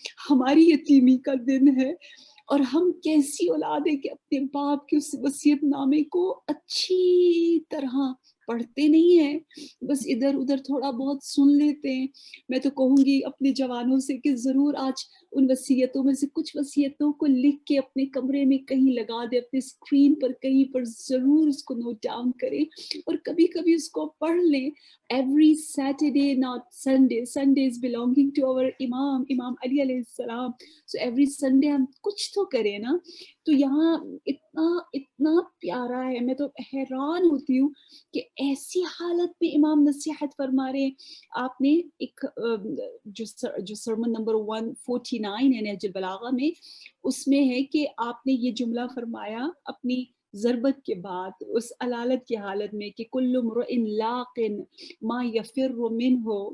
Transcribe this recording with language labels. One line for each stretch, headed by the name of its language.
Urdu: ہماری یتیمی کا دن ہے، اور ہم کیسی اولاد ہے کہ اپنے باپ کے اس وصیت نامے کو اچھی طرح پڑھتے نہیں ہیں، بس ادھر ادھر تھوڑا بہت سن لیتے ہیں۔ میں تو کہوں گی اپنے جوانوں سے کہ ضرور آج ان وصیتوں میں سے کچھ وصیتوں کو لکھ کے اپنے کمرے میں کہیں لگا دے، اپنے اسکرین پر کہیں پر ضرور اس کو نوٹ ڈاؤن کریں، اور کبھی کبھی اس کو پڑھ لیں۔
English: Every Saturday, not Sunday. Sunday is belonging to our Imam Ali alayhi salam. So every Sunday
Urdu: ہم کچھ تو کریں نا۔ تو یہاں اتنا پیارا ہے، میں تو حیران ہوتی ہوں کہ ایسی حالت میں امام نصیحت فرما رہے ہیں۔ آپ نے ایک جو سرمن نمبر 149 ہے نہج البلاغہ میں، اس میں ہے کہ آپ نے یہ جملہ فرمایا اپنی ضربت کے بعد اس علالت کی حالت میں کہ کل امرئ لاق ما یفر منہ،